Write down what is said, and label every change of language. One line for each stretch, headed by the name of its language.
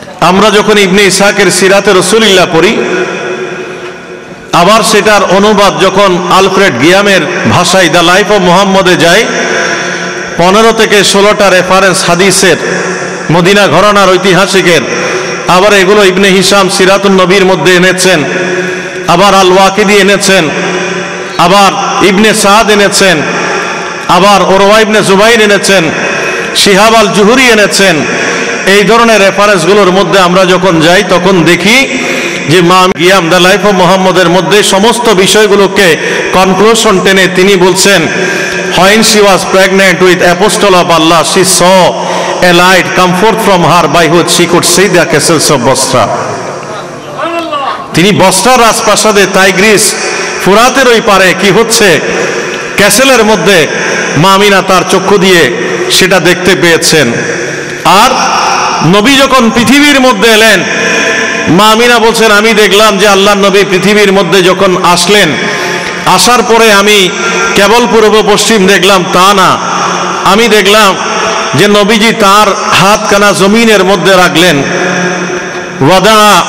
Bangla: আমরা যখন ইবনে ইসহাকের সিরাতে রাসূলুল্লাহ পড়ি, আবার সেটার অনুবাদ যখন আলফ্রেড গিয়ামের ভাষায় দ্য লাইফ অফ মুহাম্মদে যায়, 15 থেকে 16টা রেফারেন্স হাদিসের, মদিনা ঘরানার ঐতিহাসিকের, আবার এগুলো ইবনে হিশাম সিরাতুন নবীর মধ্যে এনেছেন, আবার আল ওয়াকিদি এনেছেন, আবার ইবনে সাদ এনেছেন, আবার ওরওয়া ইবনে জুবাইর এনেছেন, শিহাব আল জুহুরি এনেছেন। এই ধরনের রেফারেন্সগুলোর মধ্যে আমরা যখন যাই তখন দেখি যে মা গিয়াম দ্য লাইফ অফ মুহাম্মদের মধ্যে সমস্ত বিষয়গুলোকে কনক্লুশন টেনে তিনি বলছেন,
English: when she was pregnant with apostle of Allah, she saw a light come forth from her by which she could see the castles of Bosra.
Bangla: তিনি বসরার রাজপ্রাসাদে তাইগ্রিস ফুরাতের ওই পারে কি হচ্ছে ক্যাসেলের মধ্যে মা আমিনা তার চক্ষু দিয়ে সেটা দেখতে পেয়েছেন। আর নবী যখন পৃথিবীর মধ্যে এলেন, মা আমিনা বলছেন আমি দেখলাম যে আল্লাহর নবী পৃথিবীর মধ্যে যখন আসলেন, আসার পরে আমি কেবল পূর্ব পশ্চিম দেখলাম তা না, আমি দেখলাম যে নবীজি তার হাতখানা জমিনের মধ্যে রাখলেন, ওয়াদা